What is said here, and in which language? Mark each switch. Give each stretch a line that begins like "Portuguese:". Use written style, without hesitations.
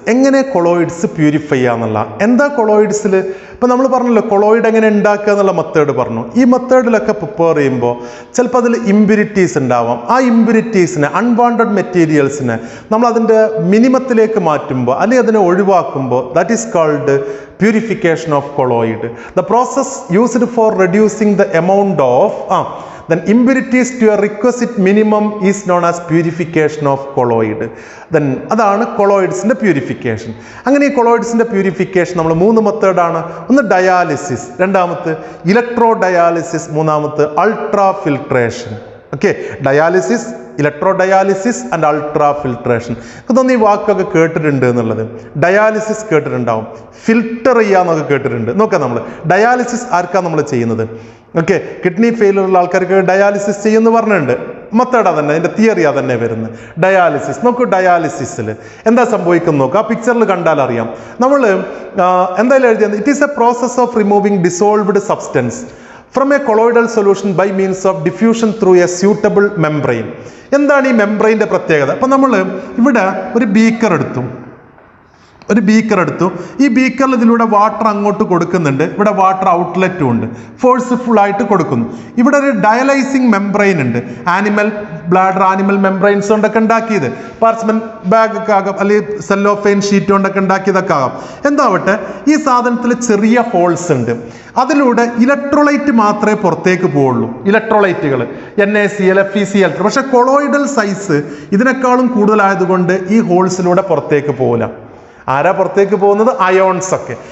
Malayalam: എങ്ങനെ colloids purify ചെയ്യാന്നുള്ള. എന്താ കൊളോയിഡ്സിൽ ഇപ്പം നമ്മൾ പറഞ്ഞല്ലോ കൊളോയിഡ് എങ്ങനെ ഉണ്ടാക്കുക എന്നുള്ള മെത്തേഡ് പറഞ്ഞു. ഈ മെത്തേഡിലൊക്കെ പ്രിപ്പയർ ചെയ്യുമ്പോൾ ചിലപ്പോൾ അതിൽ ഇമ്പ്യൂരിറ്റീസ് ഉണ്ടാവാം. ആ ഇമ്പ്യൂരിറ്റീസിനെ, അൺവാണ്ടഡ് മെറ്റീരിയൽസിനെ നമ്മൾ അതിൻ്റെ മിനിമത്തിലേക്ക് മാറ്റുമ്പോൾ അല്ലെങ്കിൽ അതിനെ ഒഴിവാക്കുമ്പോൾ
English: That is called purification of colloid. The process used for reducing the amount of then impurities to a requisite minimum is known as purification of colloid.
Malayalam: Then അതാണ് കൊളോയിഡ്സിൻ്റെ പ്യൂരിഫിക്കേഷൻ. അങ്ങനെ ഈ കൊളോയിഡ്സിൻ്റെ പ്യൂരിഫിക്കേഷൻ നമ്മൾ 3 മെത്തേഡാണ്. ഒന്ന് ഡയാലിസിസ്, രണ്ടാമത്തെ ഇലക്ട്രോ ഡയാലിസിസ്, മൂന്നാമത്തെ ultra filtration. Okay, dialysis, electro dialysis and ultra filtration. ഇതൊന്നും ഈ വാക്കൊക്കെ കേട്ടിട്ടുണ്ട് എന്നുള്ളത്. ഡയാലിസിസ് കേട്ടിട്ടുണ്ടാവും, ഫിൽട്ടർ ചെയ്യാന്നൊക്കെ കേട്ടിട്ടുണ്ട്. നോക്കാം, നമ്മൾ ഡയാലിസിസ് ആർക്കാണ് നമ്മൾ ചെയ്യുന്നത്? ഓക്കെ, കിഡ്നി ഫെയിലിയർ ഉള്ള ആൾക്കാർക്ക് ഡയാലിസിസ് ചെയ്യുമെന്ന് പറഞ്ഞിട്ടുണ്ട്. മെത്തേഡ് അതന്നെ, അതിൻ്റെ തിയറി അതന്നെ വരുന്നത്. ഡയാലിസിസ് നോക്കൂ. ഡയാലിസിസിൽ എന്താ സംഭവിക്കുന്നത് നോക്കുക. ആ പിക്ചറിൽ കണ്ടാൽ അറിയാം. നമ്മൾ എന്തായാലും എഴുതിയത്
English: It is a process of removing dissolved substance from a colloidal solution by means of diffusion through a suitable membrane.
Malayalam: എന്താണ് ഈ മെംബ്രെയിൻ്റെ പ്രത്യേകത? അപ്പം നമ്മൾ ഇവിടെ ഒരു ബീക്കർ എടുത്തു. ഈ ബീക്കറിൽ ഇതിലൂടെ വാട്ടർ അങ്ങോട്ട് കൊടുക്കുന്നുണ്ട്. ഇവിടെ വാട്ടർ ഔട്ട്ലെറ്റും ഉണ്ട്. ഫോഴ്സ്ഫുൾ ആയിട്ട് കൊടുക്കുന്നു. ഇവിടെ ഒരു ഡയലൈസിങ് മെംബ്രെയിൻ ഉണ്ട്. ആനിമൽ ബ്ലാഡർ, ആനിമൽ മെംബ്രെയിൻസ് കൊണ്ടൊക്കെ ഉണ്ടാക്കിയത്, പാർച്ച്മെന്റ് ബാഗ് ഒക്കെ ആകാം, അല്ലെങ്കിൽ സെല്ലോഫെയിൻ ഷീറ്റ് കൊണ്ടൊക്കെ ഉണ്ടാക്കിയതൊക്കെ ആകാം. എന്താവട്ടെ, ഈ സാധനത്തിൽ ചെറിയ ഹോൾസ് ഉണ്ട്. അതിലൂടെ ഇലക്ട്രോലൈറ്റ് മാത്രമേ പുറത്തേക്ക് പോവുള്ളൂ. ഇലക്ട്രോലൈറ്റുകൾ NaCl, FeCl3. പക്ഷെ കൊളോയിഡൽ സൈസ് ഇതിനേക്കാളും കൂടുതലായതുകൊണ്ട് ഈ ഹോൾസിലൂടെ പുറത്തേക്ക് പോകില്ല. ആരാ പുറത്തേക്ക് പോകുന്നത്? അയോൺസ് ഒക്കെ.